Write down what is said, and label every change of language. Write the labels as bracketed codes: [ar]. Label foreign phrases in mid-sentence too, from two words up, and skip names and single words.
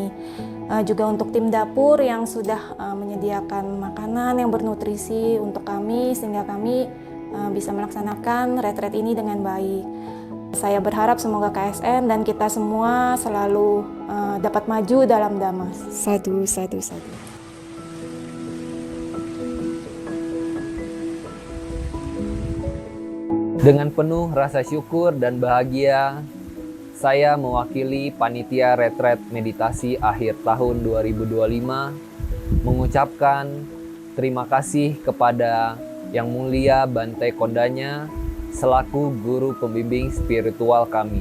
[id] Juga untuk tim dapur yang sudah menyediakan makanan yang bernutrisi untuk kami, sehingga kami bisa melaksanakan retreat ini dengan baik. Saya berharap semoga KSN dan kita semua selalu dapat maju dalam Dhamma. [pi] Sadhu, sadhu, sadhu. [id] Dengan penuh rasa syukur dan bahagia, saya mewakili panitia retret meditasi akhir tahun 2025 mengucapkan terima kasih kepada Yang Mulia Bante Kondanya selaku guru pembimbing spiritual kami.